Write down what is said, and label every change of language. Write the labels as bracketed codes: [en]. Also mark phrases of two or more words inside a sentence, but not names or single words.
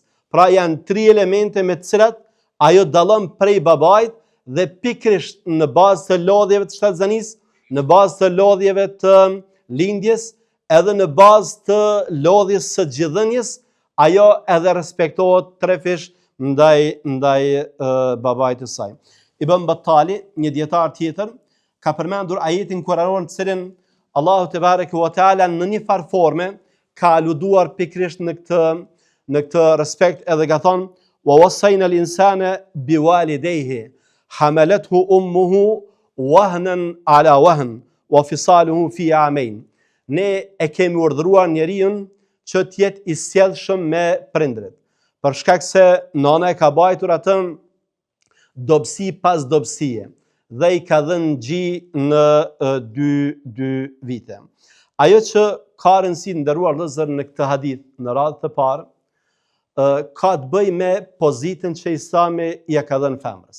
[sq] Pra janë 3 elemente me të cilat ajo dallon prej babait dhe pikrisht në bazë të lodhjeve të shtatzanis, në bazë të lodhjeve të lindjes, edhe në bazë të lodhjes së gjithdhënies, ajo edhe respektohet 3 fish ndaj babait të saj. Ibn Battali, një dietar tjetër, ka përmendur ajetin kuranor në cilin Allahu [ar] تبارك وتعالى [sq] në një farë forme ka aluduar pikrisht në këtë respekt, edhe ka thonë [ar] ووصينا الإنسان بوالديه حملته أمه وهنا على وهن وفصاله في عامين. [sq] Ne e kemi urdhëruar njeriun që të jetë I sjellshëm me prindrit, për shkak se nana e ka bajtur atë dobësi pas dobësie dhe I ka dhënë gjy në 2 vite. Ajo që ka rëndësi nderuar vëllezër në këtë hadith në radhë të parë, ka të bëjë me pozitën që Islami ja ka dhënë femrës.